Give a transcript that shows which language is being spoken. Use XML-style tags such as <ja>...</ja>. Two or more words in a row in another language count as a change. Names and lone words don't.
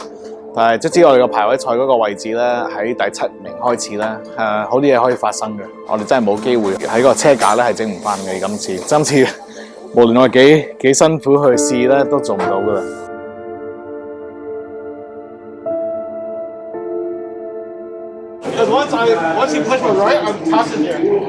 <yue>但係即使我哋個排位賽嗰個位置咧，喺第7名開始啦，好啲嘢可以發生嘅。我哋真係冇機會喺個車架咧係整唔翻嘅。今次無論我哋幾辛苦去試咧，都做唔到噶啦。</yue> <en>Once you push my right, I'm tossing you.</en>